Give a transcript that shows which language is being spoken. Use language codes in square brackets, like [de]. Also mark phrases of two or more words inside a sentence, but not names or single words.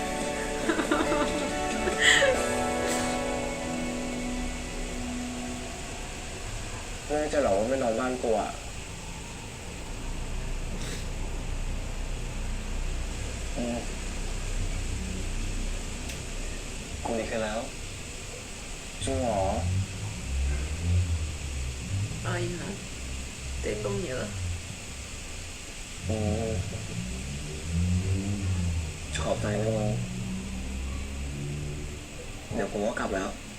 [th] แม่จะหรอว่าไม่นอนบ้านกูอ่ะ กูดีขึ้นแล้ว จริงเหรอ [es] Ay, no. Tengo miedo. [th] ขอบใจนะมึงเดี๋ยวผมก็กลับแล้ว